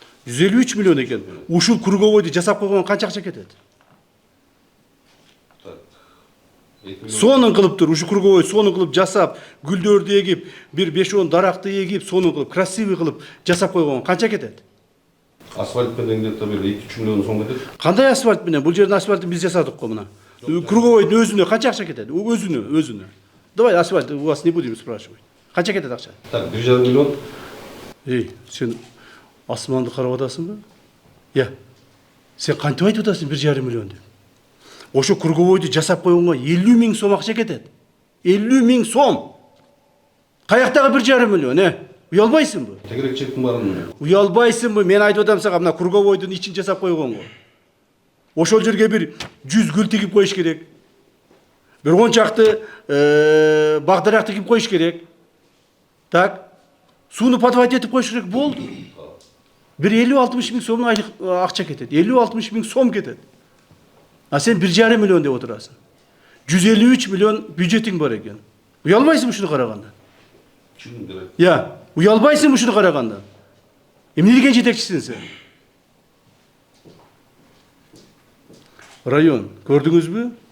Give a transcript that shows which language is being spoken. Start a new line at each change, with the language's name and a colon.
Kyrgyz: 153 миллион экен. Ушул Круговойду жасап койгон канча акча кетет? Сонун кылып тур, ушу Круговой сонун кылып жасап, гүлдөрдү эгип, бир 5-10 даракты эгип, сонун кылып, красивый кылып жасап койгон канча кетет? Асфальт менен где-то бир 2-3 миллион сом кетет. Кандай асфальт менен? Бул жердин асфальтын биз жасадык го мына. Круговойдун өзүнө канча акча кетет? Өзүнө.
Russian: Давай асфальт у вас не будем спрашивать.
Kyrgyz: Канча кетет акча? Так, 1,5 миллион. Сен асманды карап атасыңбы? Сен кантип айтып атасың 1,5 миллион деп? Ошо Круговойду жасап койгонго 50 000 сом акча кетет. 50 000 сом. Каяктагы 1,5 миллион, Уялбайсыңбы? Тегерек чектин барын. Уялбайсыңбы? Мен айтып атам сага, мына Круговойдун ичин жасап койгонго. Ошол жерге бир 100 гүл тигип коюш керек. Бир 10 чакты бак-дарак тигип коюш керек. Так. Сууну подвать этип коюш керек, болду. Бир 50-60 000 сомдун айлык акча кетет. 50-60 000 сом кетет. А сен 1,5 миллион деп отурасың. 153 миллион бюджетиң бар экен. Уялбайсың ушуну караганда? Түшүндүм деп. Уялбайсың ушуну караганда? Эмне деген жетекчисиң сен? Район, көрдүңүзбү?